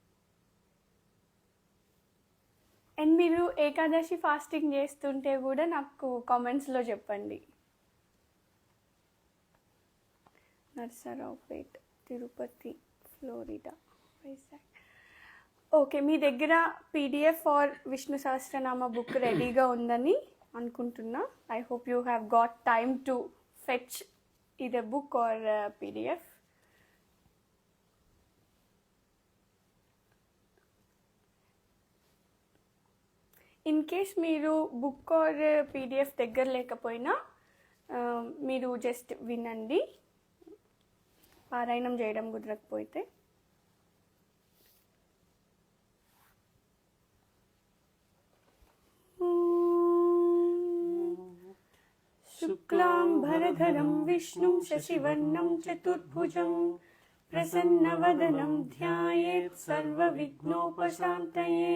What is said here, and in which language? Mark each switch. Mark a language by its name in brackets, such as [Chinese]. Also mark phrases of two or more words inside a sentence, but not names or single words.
[Telugu] అండ్ మీరు ఏకాదశి ఫాస్టింగ్ చేస్తుంటే కూడా నాకు కామెంట్స్లో చెప్పండి. నర్సరావుపేట్, తిరుపతి, ఫ్లోరిడా, వైజాగ్. ఓకే, మీ దగ్గర [English] PDF or [Telugu] విష్ణు సహస్రనామ బుక్ రెడీగా ఉందని అనుకుంటున్నా. [English] I hope you have got time to fetch either book or PDF. in case [Telugu] మీరు [English] book or PDF [Telugu] దగ్గర లేకపోయినా మీరు జస్ట్ వినండి, పారాయణం చేయడం కుదరకపోతే. [Sanskrit] शुक्लांबरधरं विष्णुं शशिवर्णं चतुर्भुजं प्रसन्नवदनं ध्यायेत् सर्वविघ्नोपशान्तये.